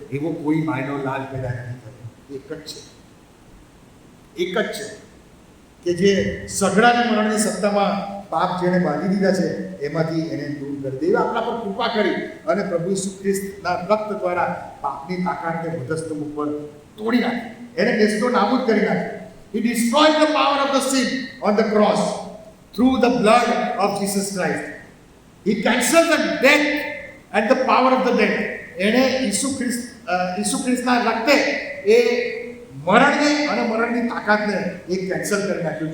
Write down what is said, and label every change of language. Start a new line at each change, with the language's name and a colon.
Gujarati: એવો કોઈ માયનો લાલ પેદા નથી થયો. એક જ છે કે જે સઘળાને મરણની સત્તામાં પાપ જેણે બાંધી દીધા છે એમાંથી એને દૂર કરી દે. આપણા પર કૃપા કરી અને પ્રભુ ઈસુ ખ્રિસ્તના રક્ત દ્વારા પાપની તાકાતને મધસ્તંભ ઉપર તોડી નાખી, એને દેશનો નાબૂદ કરી નાખી.
English: He destroyed the power of the sin on the cross through the blood of Jesus Christ. He cancelled the death and the power of the death.
Gujarati: એણે ઈસુ ખ્રિસ્તના રક્તે એ મરણને અને મરણની તાકાતને એ કેન્સલ કરી નાખ્યું.